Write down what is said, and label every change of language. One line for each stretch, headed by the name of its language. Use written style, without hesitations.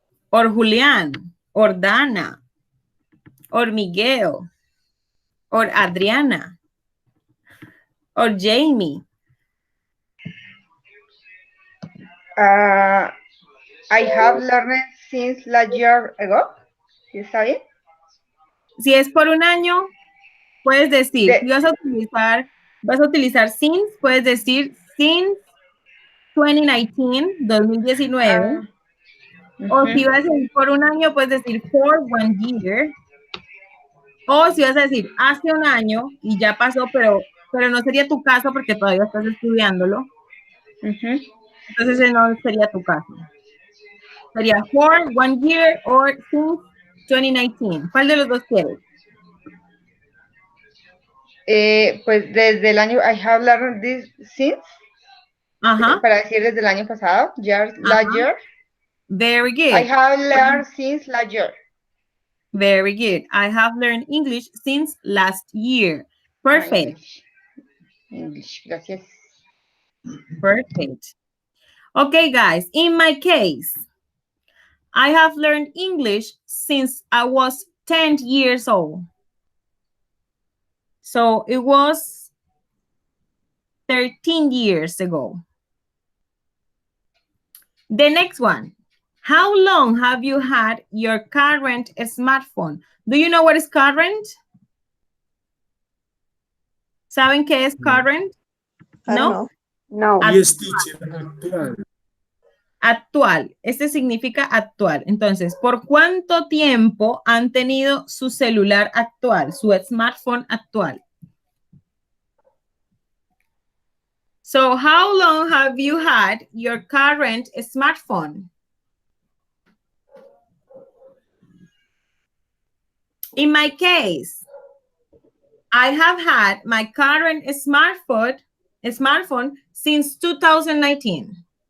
English: Or Julian, or Dana, or Miguel, or Adriana, or Jamie. I have learned since last year ago.
Spanish: ¿Sí está bien? Si es por un año, puedes decir, si vas a utilizar since, puedes decir
English: since 2019, 2019.
Spanish: O si vas a decir por un año, puedes decir
English: for 1 year.
Spanish: O si vas a decir hace un año y ya pasó, pero no sería tu caso porque todavía estás estudiándolo. Entonces ese no sería tu caso. Sería
English: for 1 year or since 2019.
Spanish: ¿Cuál de los dos quieres? Pues desde el año,
English: I have learned this since, Ajá.
Spanish: para decir desde el año pasado,
English: last year. Very good. I have learned since last year. Very good. I have learned English since last year. Perfect. English,
Spanish: gracias.
English: Perfect. Okay, guys, in my case, I have learned English since I was 10 years old. So it was 13 years ago. The next one. How long have you had your current smartphone? Do you know what is current?
Spanish: ¿Saben qué es current?
English: I don't know. No. Yes, teacher, actual.
Spanish: Actual. Este significa actual. Entonces, ¿por cuánto tiempo han tenido su celular actual, su smartphone actual?
English: So, how long have you had your current smartphone? In my case, I have had my current smartphone since 2019.